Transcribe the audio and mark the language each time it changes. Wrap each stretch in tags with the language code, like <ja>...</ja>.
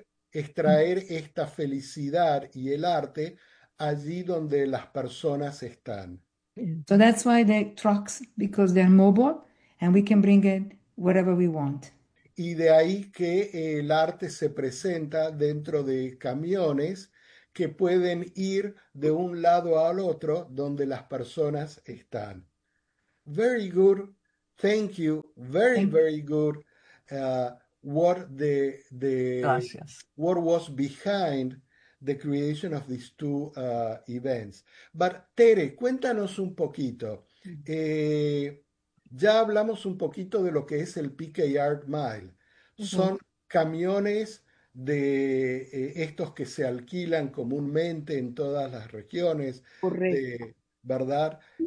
<es>es traer esta felicidad y el arte allí donde las personas están.</es> <en>So that's why the trucks, because they're mobile and we can bring it wherever we want.</en> <es>Y de ahí que el arte se presenta dentro de camiones que pueden ir de un lado al otro donde las personas están.</es> <en>Very good. Thank you. Very, Thank very good.</en> <es>Gracias.</es> <en>What was behind the creation of these two events.</en> <es>But Tere, cuéntanos un poquito. Ya hablamos un poquito de lo que es el PK Art Mile. Son camiones de estos que se alquilan comúnmente en todas las regiones, Correcto. ¿Verdad?</es>